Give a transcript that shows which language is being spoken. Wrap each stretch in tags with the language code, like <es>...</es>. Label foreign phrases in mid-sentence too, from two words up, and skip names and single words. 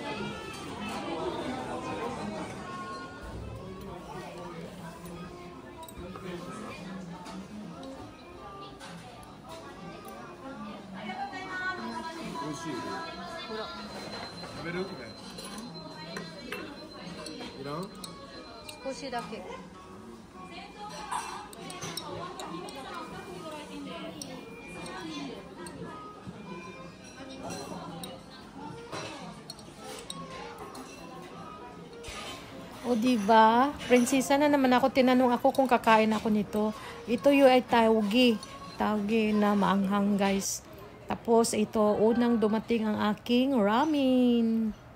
<ja>美味しいよ。ほら。食べる？これ。いらん？少しだけ。</ja> <tl>O diba? Prinsesa na naman ako. Tinanong ako kung kakain ako nito. Ito yung ay taugi. Taugi na maanghang guys. Tapos ito, unang dumating ang aking ramen.</tl>